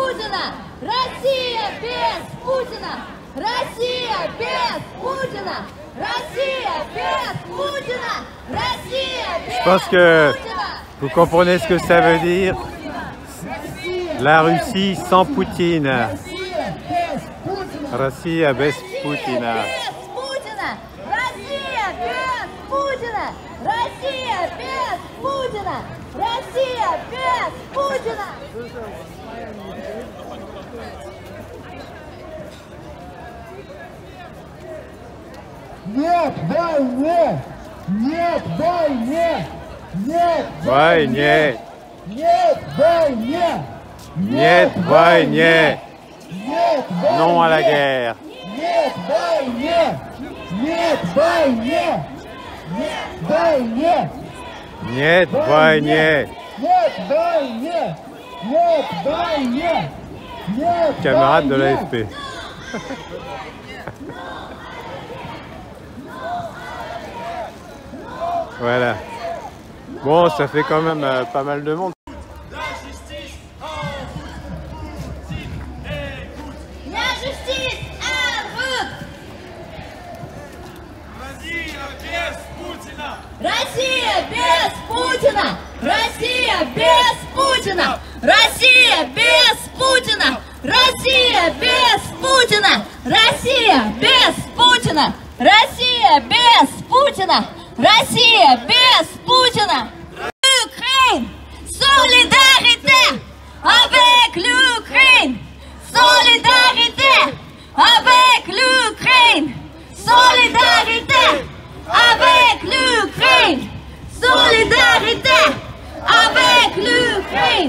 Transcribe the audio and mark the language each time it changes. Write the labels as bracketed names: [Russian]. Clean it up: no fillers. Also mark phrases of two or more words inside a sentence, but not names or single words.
[Russian] Путина! Россия без Путина! Россия без Путина! Россия без Путина! Россия без [French] Je pense que vous comprenez ce que ça veut dire. La Russie sans Poutine. [Russian] Россия без Путина. Россия без Путина! Россия без Путина! Россия без Путина! Нет войне! Нет войне! Нет Войне! Нет войне! Нет войне! Нет [French] Non à la guerre! [Russian] Нет войне! Нет войне! Нет войне! Нет войне! Нет войне! Нет войне! Нет [French] Camarade de [Russian] войне! [French] l'AFP. Voilà. Bon, ça fait quand même pas mal de monde. La justice en route! [Russian] Россия без Путина! Россия без Путина! Россия без Путина! Россия без Путина! Россия без Путина! Россия без Путина! Россия без Путина! [French] L'Ukraine! Solidarité avec l'Ukraine! Solidarité avec l'Ukraine! Solidarité avec l'Ukraine! Solidarité avec l'Ukraine!